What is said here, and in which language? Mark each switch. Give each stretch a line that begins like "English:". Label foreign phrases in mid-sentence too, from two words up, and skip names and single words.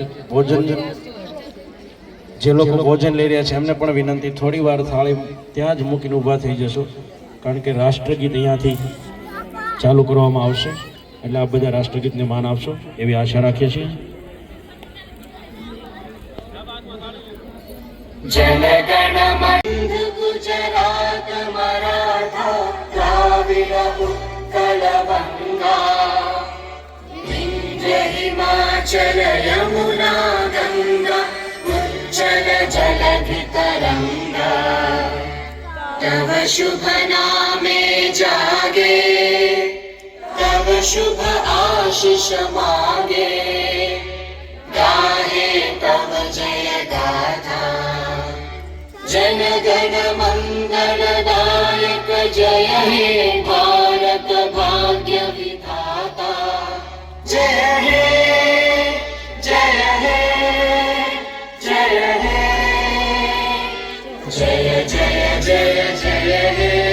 Gujarati: ભોજન જે લોકો ભોજન લઈ રહ્યા છે એમને પણ વિનંતી, થોડી વાર થાળી ત્યાં જ મૂકીને ઊભા થઈ જશો, કારણ કે રાષ્ટ્રગીત અહીંયાથી ચાલુ કરવામાં આવશે. એટલે આપ બધા રાષ્ટ્રગીતને માન આપશો એવી આશા રાખીએ છીએ.
Bangla: জনগণমন গুজরাট মরাঠা দ্রাবিড় উৎকল বঙ্গ বিন্ধ্য হিমাচল যমুনা গঙ্গা উচ্ছল জলধি তরঙ্গ তব শুভ নামে জাগে তব শুভ আশিস মাগে গাহে তব জয় গাথা জন গণ মঙ্গলদায়ক জয় হে ভারত ভাগ্য বিধাতা জয় হে জয় হে জয় হে জয় জয় জয় জয় হে